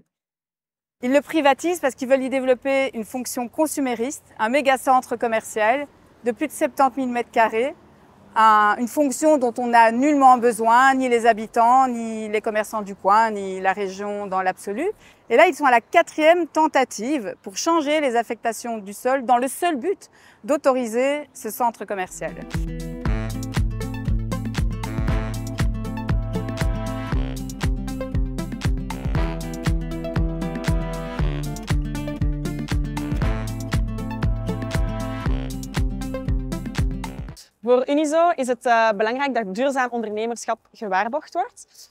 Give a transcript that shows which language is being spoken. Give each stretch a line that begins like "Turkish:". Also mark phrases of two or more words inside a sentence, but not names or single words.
French: Ils le privatisent parce qu'ils veulent y développer une fonction consumériste, un méga centre commercial de plus de 70 000 m², une fonction dont on n'a nullement besoin, ni les habitants, ni les commerçants du coin, ni la région dans l'absolu. Et là, ils sont à la 4e tentative pour changer les affectations du sol dans le seul but d'autoriser ce centre commercial.
Dutch: Voor Unizo is het belangrijk dat duurzaam ondernemerschap gewaarborgd wordt.